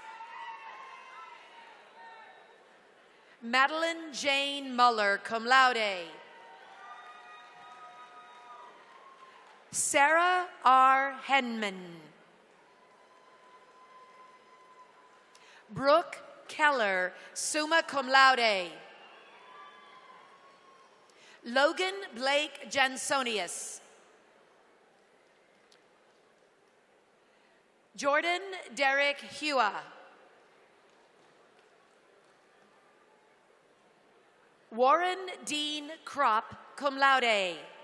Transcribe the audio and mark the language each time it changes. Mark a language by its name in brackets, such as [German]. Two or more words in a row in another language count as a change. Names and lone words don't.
[English] Madeline Jane Muller, cum laude. Sarah R. Henman. Brooke Keller, summa cum laude. Logan Blake Jansonius. Jordan Derek Hua. Warren Dean Kropp, cum laude.